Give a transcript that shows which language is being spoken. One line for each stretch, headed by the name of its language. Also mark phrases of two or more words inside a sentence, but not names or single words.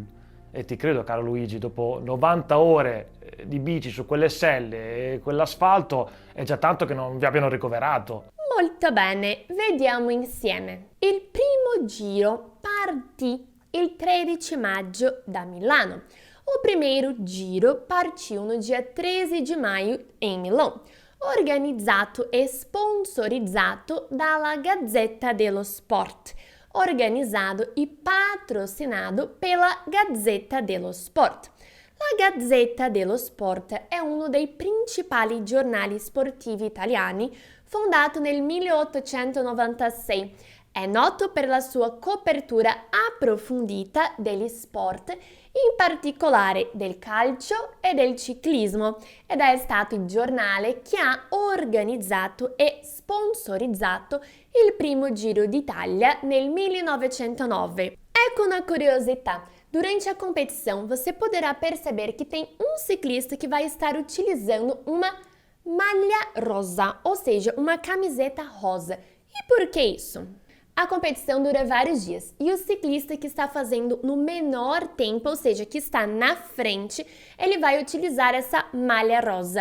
Italian: E ti credo, caro Luigi, dopo 90 ore di bici su quelle selle e quell'asfalto è già tanto che non vi abbiano ricoverato. Molto bene, vediamo insieme. Il primo giro partì il 13 maggio da Milano.
Portuguese: O primeiro giro partiu no dia 13 de maio em Milão,
Italian: organizzato e sponsorizzato dalla Gazzetta dello Sport, organizzato
Portuguese: e patrocinado pela
Italian: Gazzetta dello Sport. La Gazzetta dello Sport è uno dei principali giornali sportivi italiani, fondato nel 1896. È noto per la sua copertura approfondita degli sport, in particolare del calcio e del ciclismo, ed è stato il giornale che ha organizzato e sponsorizzato il primo Giro d'Italia nel 1909. Ecco una curiosità.
Portuguese: Durante a competição, você poderá perceber que tem um ciclista que vai estar utilizando uma malha rosa, ou seja, uma camiseta rosa. E por que isso? A competição dura vários dias e o ciclista que está fazendo no menor tempo, ou seja, que está na frente, ele vai utilizar essa malha rosa.